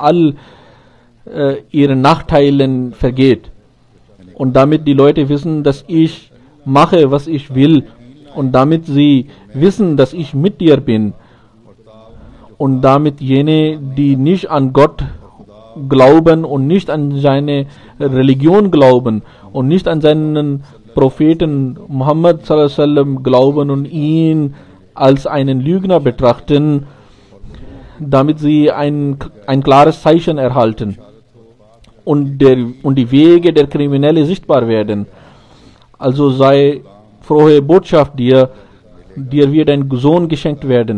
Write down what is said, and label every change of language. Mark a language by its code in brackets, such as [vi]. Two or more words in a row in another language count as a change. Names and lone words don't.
[de] all ihren Nachteilen vergeht, und damit die Leute wissen, dass ich mache, was ich will, und damit sie wissen, dass ich mit dir bin, und damit jene, die nicht an Gott glauben und nicht an seine Religion glauben und nicht an seinen Propheten Muhammad [ar] صلى الله عليه وسلم [de] glauben und ihn als einen Lügner betrachten, damit sie ein klares Zeichen erhalten und die Wege der Kriminelle sichtbar werden. Also sei frohe Botschaft dir wird ein Sohn geschenkt werden.